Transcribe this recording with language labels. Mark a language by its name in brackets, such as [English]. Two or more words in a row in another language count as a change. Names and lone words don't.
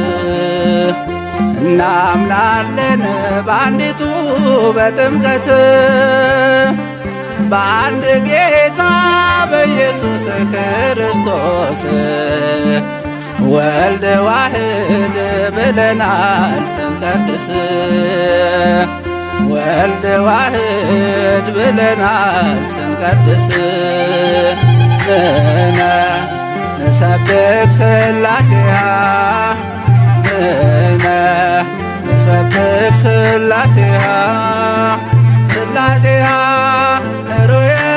[Amharic] እናምናለን በአንዲቱ በጥምቀት በአንድ ጌታ በኢየሱስ ክርስቶስ [Geez] ወልድ ዋሕድ [Amharic] ብለናል ስንቀድስ [Geez] ወልድ ዋሕድ [Amharic] ብለናል ስንቀድስ [Geez] ንሕነ ንሰብክ ሥላሴያ ንሕነ ንሰብክ ሥላሴያ ሥላሴያ ኅሩየ